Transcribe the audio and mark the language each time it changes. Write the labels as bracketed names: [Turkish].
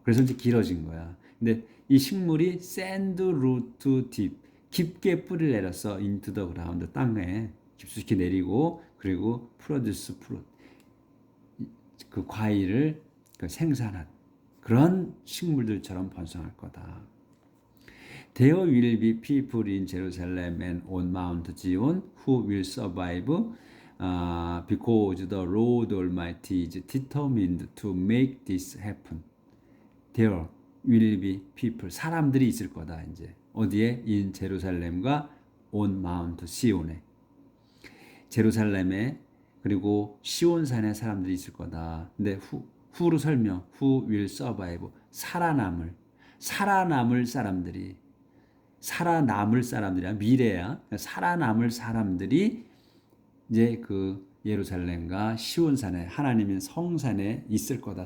[Korean] 그래서 이제 길어진 거야. 근데 이 식물이 [English] send root deep, [Korean] 깊게 뿌리를 내렸어. [English] into the ground, [Korean] 땅에 깊숙이 내리고 그리고 [English] produce fruit, [Korean] 그 과일을 생산한 그런 식물들처럼 번성할 거다. [English] There will be people in Jerusalem and on Mount Zion who will survive because the Lord Almighty is determined to make this happen. There will be people, [Korean] 사람들이 있을 거다. 이제 어디에? in 제루살렘과 [English] on Mount [Korean] 시온에, 제루살렘에 그리고 시온산에 사람들이 있을 거다. 근데 후로 설명, [English] who will survive, [Korean] 살아남을 사람들이 살아남을 사람들이야. 미래야. 살아남을 사람들이 이제 그 예루살렘과 시온산에 하나님의 성산에 있을 거다.